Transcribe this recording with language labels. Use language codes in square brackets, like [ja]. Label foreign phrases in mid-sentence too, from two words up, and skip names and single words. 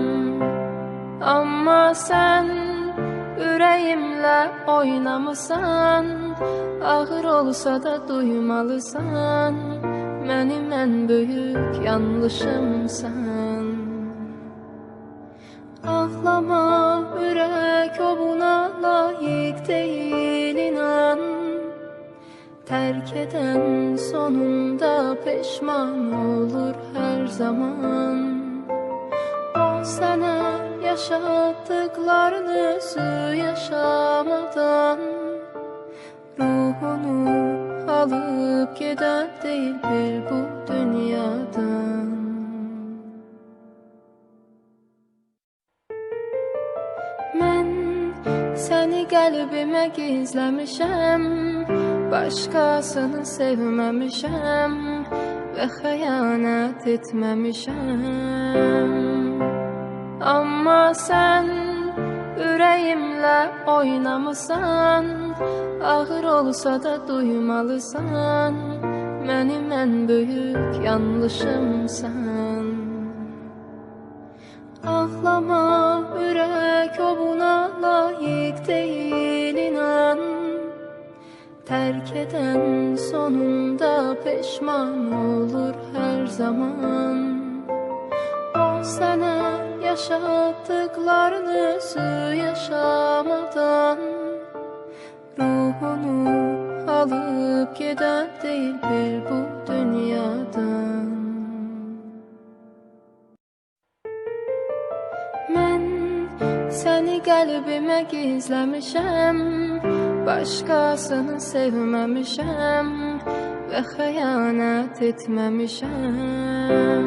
[az] Amma sən ürəyimlə oynamısan, ağır olsa da duymalısan, mənim ən böyük yanlışımsan. Ağlama ürək, [tr] o buna layık değil inan. Terk eden sonunda peşman olur her zaman. O sana yaşattıklarını özü yaşamadan ruhunu alıp giden değil bir bu dünyadan. [az] Mən səni qəlbimə gizləmişəm, başqasını sevməmişəm və xəyanət etməmişəm. Amma sən ürəyimlə oynamısan, ağır olsa da duymalısan, mənim ən böyük yanlışımsan. Ağlama ürək, [tr] o buna layık değil inan. Terk eden sonunda peşman olur her zaman. O sana yaşattıklarını özü yaşamadan ruhunu alıp giden değil bir bu dünyadan. [az] Mən səni qəlbimə gizləmişəm, başqasını sevməmişəm və xəyanət etməmişəm.